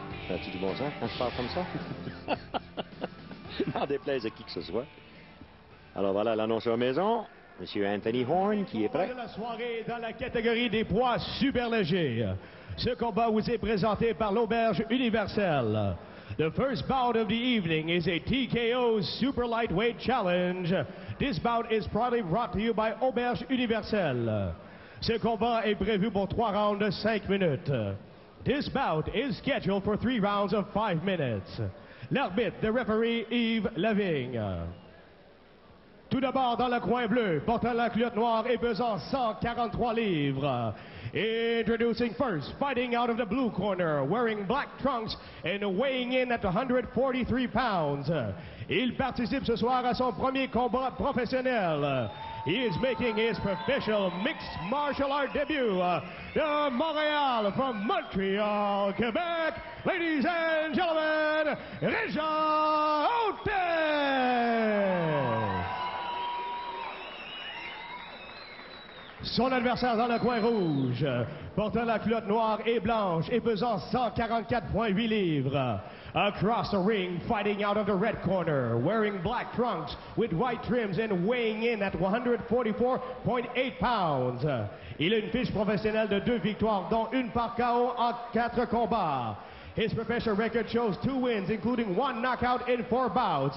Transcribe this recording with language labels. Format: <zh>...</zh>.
<fr>As-tu du bon sens quand je parle comme ça? N'en déplaise à qui que ce soit. Alors voilà l'annonceur maison. Monsieur Anthony Horn qui est prêt. De la soirée dans la catégorie des poids super légers. Ce combat vous est présenté par l'Auberge Universelle.</fr> <en>The first bout of the evening is a TKO Super Lightweight Challenge. This bout is proudly brought to you by Auberge Universelle.</en> <fr>Ce combat est prévu pour 3 rounds de 5 minutes.</fr> <en>This bout is scheduled for 3 rounds of 5 minutes.</en> <fr>L'arbitre,</fr> <en>the referee Yves Lavigne.</en> <fr>Tout d'abord, dans le coin bleu, portant la culotte noire et pesant 143 livres.</fr> <en>Introducing first, fighting out of the blue corner, wearing black trunks and weighing in at 143 pounds.</en> <fr>Il participe ce soir à son premier combat professionnel.</fr> <en>He is making his professional mixed martial art debut</en> <fr>de Montréal,</fr> <en>from Montreal, Quebec. Ladies and gentlemen, Régent Otis!</en> <fr>Son adversaire dans le coin rouge, portant la culotte noire et blanche et pesant 144,8 livres.</fr> <en>Across the ring, fighting out of the red corner, wearing black trunks with white trims and weighing in at 144,8 pounds.</en> <fr>Il a une fiche professionnelle de 2 victoires, dont une par KO en 4 combats.</fr> <en>His professional record shows 2 wins, including 1 knockout in 4 bouts.</en>